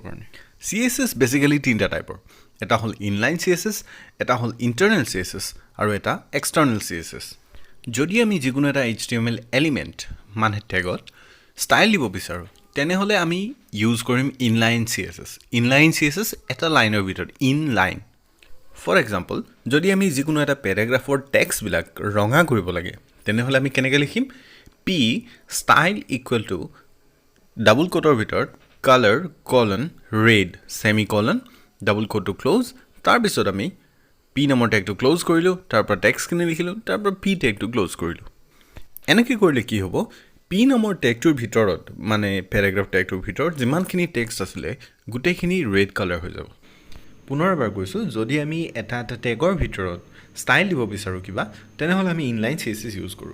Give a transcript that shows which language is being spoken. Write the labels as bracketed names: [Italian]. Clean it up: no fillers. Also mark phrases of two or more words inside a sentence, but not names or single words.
[Assamese] কাৰণে CSS বেসিক্যালি তিনটা টাইপৰ এটা হল [English] inline CSS [Assamese] এটা হল [English] internal CSS [Assamese] আৰু এটা [English] external CSS [Assamese] যদি আমি যিকোনো এটা [English] HTML element [Assamese] মানে ট্যাগত ষ্টাইল দিব বিচাৰো তেনেহলে আমি ইউজ কৰিম [English] inline CSS inline CSS [Assamese] এটা লাইনৰ ভিতৰত [English] inline for example [Assamese] যদি আমি যিকোনো এটা প্যাৰাগ্ৰাফৰ টেক্সট বিলাক ৰঙা কৰিব লাগে তেনেহলে আমি কেনেকৈ লিখিম [English] p style equal to [Assamese] ডাবল কোটৰ ভিতৰত [English] color colon red semicolon [Assamese] ডাবল কোটটো ক্লোজ তাৰ পিছত আমি p নম্বৰ টেগটো ক্লোজ কৰিলো তাৰ পৰা টেক্সট খিনি লিখিলো তাৰ পৰা p টেগটো ক্লোজ কৰিলো এনেকৈ কৰিলে কি হ'ব p নম্বৰ টেগটোৰ ভিতৰত মানে প্যাৰাগ্ৰাফ টেগটোৰ ভিতৰত যিমানখিনি টেক্সট আছিল গুটেইখিনি [English] red colour [Assamese] হৈ যাব পুনৰবাৰ কৈছো যদি আমি এটা টেগৰ ভিতৰত ষ্টাইল দিব বিচাৰো কিবা তেনেহলে আমি [English] inline CSS [Assamese] ইউজ কৰো